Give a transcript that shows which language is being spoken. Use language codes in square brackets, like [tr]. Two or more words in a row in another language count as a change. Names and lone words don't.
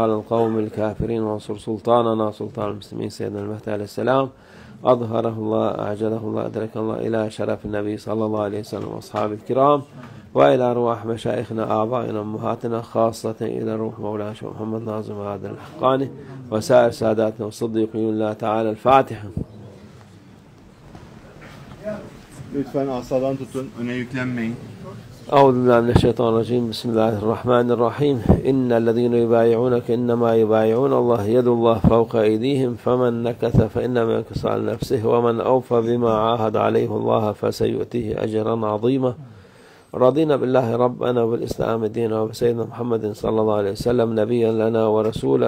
[ar] على القوم الكافرين وانصر سلطاننا سلطان المسلمين سيدنا المهدي عليه السلام أظهره الله أعجله الله أدركه الله إلى شرف النبي صلى الله عليه وسلم وأصحابه الكرام وإلى أرواح مشايخنا آبائنا أمهاتنا خاصة إلى روح مولانا شيخ محمد ناظم هذا الحقاني وسائر ساداتنا والصديقين الله تعالى. الفاتحة. [tr] Lütfen asadan tutun, öne yüklenmeyin. [ar] أعوذ بالله من الشيطان الرجيم. بسم الله الرحمن الرحيم. إن الذين يبايعونك إنما يبايعون الله يد الله فوق أيديهم فمن نكث فإنما ينكث على نفسه ومن أوفى بما عاهد عليه الله فسيؤتيه أجرا عظيما. رضينا بالله ربنا وبالإسلام دينا وبسيدنا محمد صلى الله عليه وسلم نبيا لنا ورسولا.